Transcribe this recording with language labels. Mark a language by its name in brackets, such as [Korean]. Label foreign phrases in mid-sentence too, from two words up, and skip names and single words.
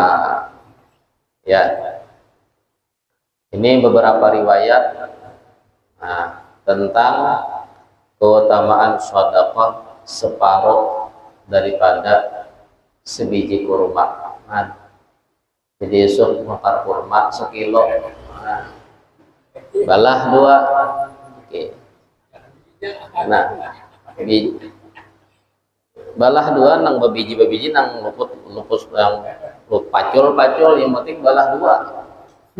[Indonesian] Ya, ini beberapa riwayat tentang keutamaan sedekah separuh daripada sebiji kurma. [Banjar] Jadi Yusuf makan kurma sekilo, balah 2. Oke. Nah, balah 2 nang babiji nang lupus yang pacul yang penting balah 2.